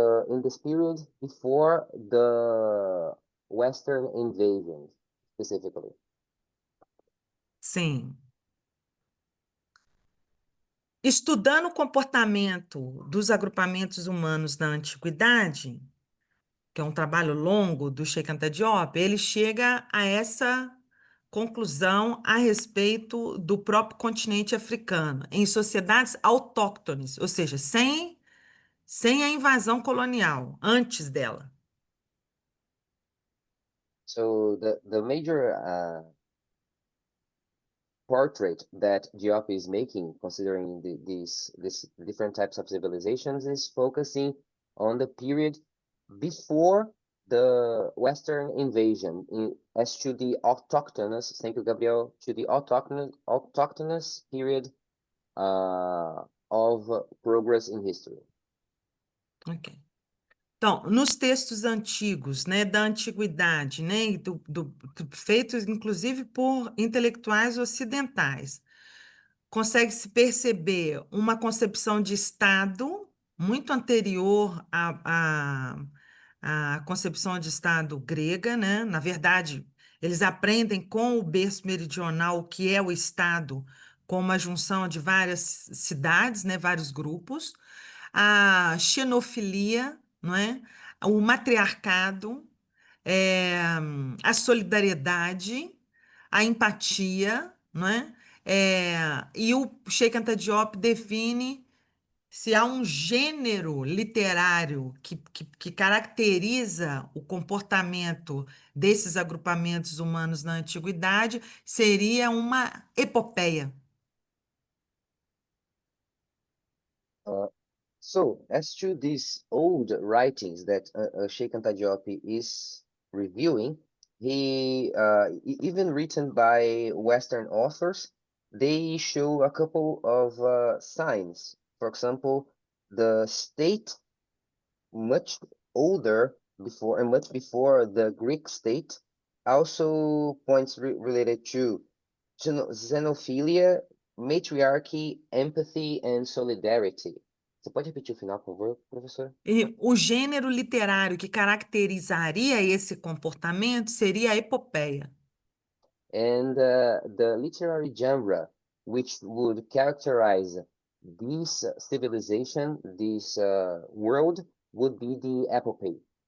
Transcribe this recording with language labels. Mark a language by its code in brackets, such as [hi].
[en] In this period before the Western invasion, specifically. [pt] Sim. Estudando o comportamento dos agrupamentos humanos na antiguidade, que é um trabalho longo do Cheikh Anta Diop, ele chega a essa conclusão a respeito do próprio continente africano, em sociedades autóctones, ou seja, sem a invasão colonial, antes dela. [en] So the major portrait that Diop is making, considering these different types of civilizations, is focusing on the period before the Western invasion, as to the autochthonous, thank you, Gabriel, to the autochthonous period of progress in history. Ok. [pt] Então, nos textos antigos, né, da antiguidade, né, e feitos inclusive por intelectuais ocidentais, consegue-se perceber uma concepção de Estado muito anterior à concepção de Estado grega, né? Na verdade, eles aprendem com o berço meridional o que é o Estado, com uma junção de várias cidades, né, vários grupos, a xenofilia, não é? O matriarcado, é, a solidariedade, a empatia, não é? E o Cheikh Anta Diop define se há um gênero literário que caracteriza o comportamento desses agrupamentos humanos na antiguidade, seria uma epopeia. [en] So, as to these old writings that Sheikh Anta Diop is reviewing, even written by Western authors, they show a couple of signs. For example, the state much older before and much before the Greek state also points related to xenophilia, matriarchy, empathy, and solidarity. [pt] Você pode repetir o final, por favor, professor? E o gênero literário que caracterizaria esse comportamento seria a epopeia. [en] And the literary genre which would characterize this civilization, this world, would be the epopee.